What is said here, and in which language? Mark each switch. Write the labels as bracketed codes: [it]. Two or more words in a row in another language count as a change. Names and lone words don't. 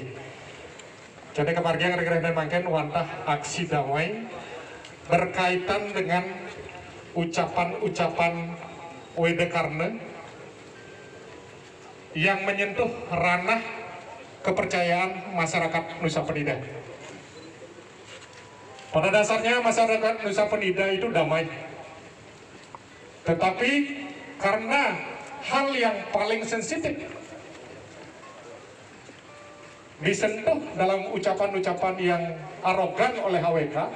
[id] Jadi [ban] kemargian rekan-rekan mangken wantah [id] aksi damai berkaitan dengan ucapan-ucapan Wedekarne yang menyentuh ranah kepercayaan masyarakat Nusa Penida. Pada dasarnya masyarakat Nusa Penida itu damai, tetapi karena hal yang paling sensitif disentuh dalam ucapan-ucapan yang arogan oleh HWK.